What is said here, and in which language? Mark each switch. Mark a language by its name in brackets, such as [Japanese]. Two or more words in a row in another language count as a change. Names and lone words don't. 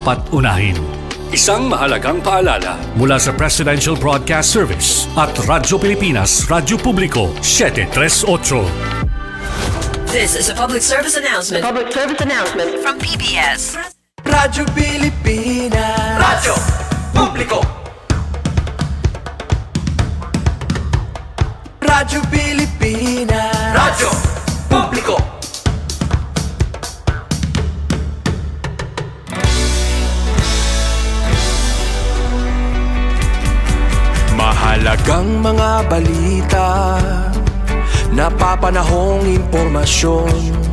[Filipino] dapat unahin. Isang mahalagang paalala mula sa Presidential Broadcast Service at Radyo Pilipinas, Radyo Publiko, 738. [English] This is a public service announcement. From PBS. [Filipino] Radyo Pilipinas. Radyo Publiko. Radyo Pilipinas. Radyo Publiko. Mahalagang mga balita, napapanahong impormasyon.